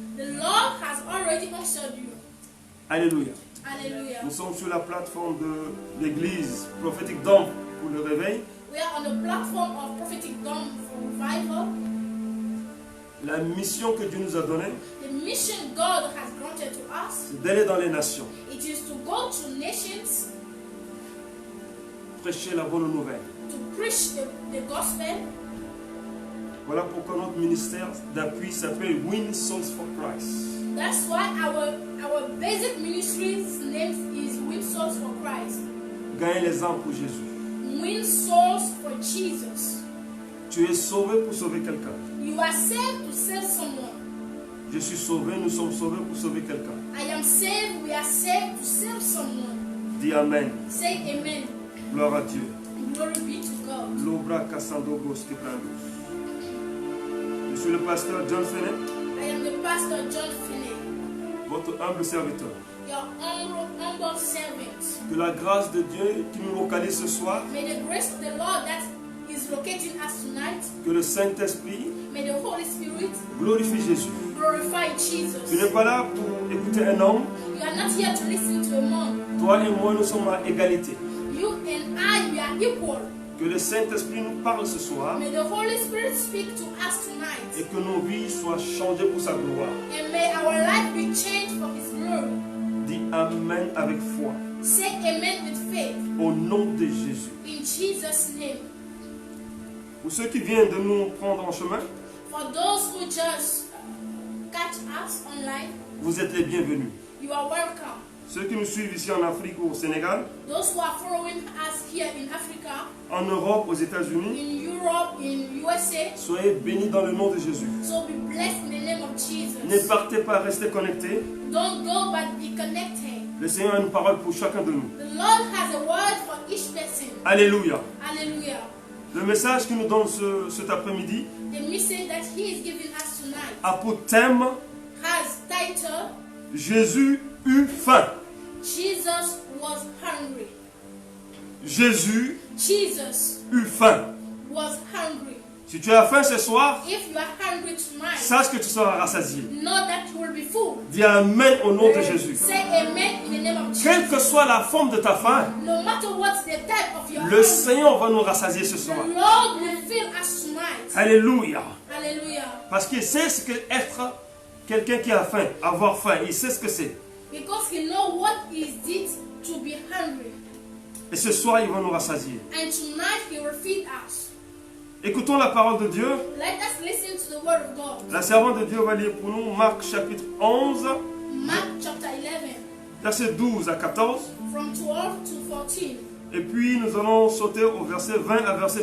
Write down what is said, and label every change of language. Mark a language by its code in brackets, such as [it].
[en] the Lord has already answered you. [fr] Alléluia. [en] Hallelujah. [fr] Nous sommes sur la plateforme de l'église prophétique d'Homme pour le réveil. [en] We are on the platform of Prophetic Dawn for Revival. [fr] La mission que Dieu nous a donnée, [en] The mission God has granted to us, [fr] c'est d'aller dans les nations, [en] it is to go to nations, [fr] prêcher la bonne nouvelle. [en] to preach the gospel. [fr] Voilà pourquoi notre ministère d'appui s'appelle Win Souls for Christ. [en] That's why our basic ministry's name is Win Souls for Christ. [fr] Gagner les âmes pour Jésus. [en] win souls for Jesus. [fr] Tu es sauvé pour sauver quelqu'un. [en] You are saved to save someone. [fr] Je suis sauvé, nous sommes sauvés pour sauver quelqu'un. [en] I am saved, we are saved to save someone. [fr] Dis Amen. [en] Say amen. [fr] Gloire à Dieu. [en] Glory be to God. Lobra Kassandogos Keprandos. [fr] Je suis le pasteur John Fennet, [en] I am the pastor John Finney, [fr] votre humble serviteur. [en] your humble servant. [fr] Que la grâce de Dieu qui nous localise ce soir, [en] May the grace of the Lord that is locating us tonight, [fr] que le Saint-Esprit [en] may the Holy Spirit [fr] glorifie Jésus. [en] glorify [fr] Tu [en] Jesus. [fr] n'es pas là pour écouter un homme. [en] You are not here to listen to a man. [fr] Toi et moi, nous sommes à égalité. [en] You and I, we are equal. [fr] Que le Saint-Esprit nous parle ce soir [en] May the Holy Spirit speak to us [fr] et [en] tonight. [fr] que nos vies soient changées pour sa gloire. [en] And may our life be changed for His glory. [fr] Dis Amen avec foi. [en] Say amen with faith. [fr] Au nom de Jésus. [en] In Jesus' name. [fr] Pour ceux qui viennent de nous prendre en chemin, [en] For those who just catch us online, [fr] vous êtes les bienvenus. [en] you are welcome. [fr] Ceux qui nous suivent ici en Afrique ou au Sénégal, [en] Those who are following us here in Africa, [fr] en Europe, aux États-Unis, [en] in Europe, in USA, [fr] soyez bénis dans le nom de Jésus. [en] so be blessed in the name of [fr] Ne [en] Jesus. [fr] partez pas, restez connectés. [en] Don't go but be connected. [fr] Le Seigneur a une parole pour chacun de nous. [en] The Lord has a word for each person. [fr] Alléluia. [en] Hallelujah. [fr] Le message qu'il nous donne cet après-midi [en] The message that He is giving us tonight [fr] a pour thème [en] has title, [fr] Jésus eut faim. [en] Jesus was hungry. [fr] Jésus [en] Jesus [fr] eut faim. [en] was hungry. [fr] Si tu as faim ce soir, [en] If you are hungry tonight, [fr] sache que tu seras rassasié. [en] know that you will be full. [fr] Dis Amen au nom de Jésus. [en] Say amen in the name of [fr] Quelle [en] Jesus. [fr] que soit la forme de ta faim, [en] No matter what's the type of your [fr] le [en] hunger, [fr] Seigneur va nous rassasier ce [en] the [fr] soir. [en] Lord will fill us tonight. [fr] Alléluia. [en] Hallelujah. [fr] Parce qu'il sait ce que être quelqu'un qui a faim, avoir faim, il sait ce que c'est. [en] Because He knows what is it to be hungry. [fr] Et ce soir, il va nous rassasier. [en] And tonight He will feed us. [fr] Écoutons la parole de Dieu. [en] Let us listen to the word of God. [fr] La servante de Dieu va lire pour nous Marc chapitre 11, [en] Mark chapter 11, [fr] versets 12 à 14. [en] from 12 to 14. [fr] Et puis nous allons sauter au verset 20 à verset